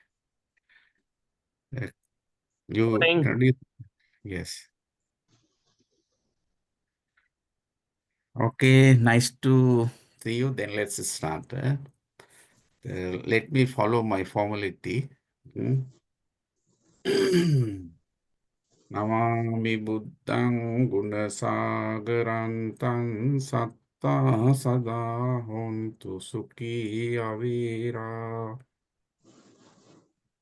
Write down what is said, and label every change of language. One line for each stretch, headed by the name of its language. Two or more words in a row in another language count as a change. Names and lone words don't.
English: You Morning. introduce. Yes. Okay, nice to see you. Then let's start. Let me follow my formality.
Pali: Namami Buddhang Gunasagarantang Satta Sada Hontu Sukhi Avira.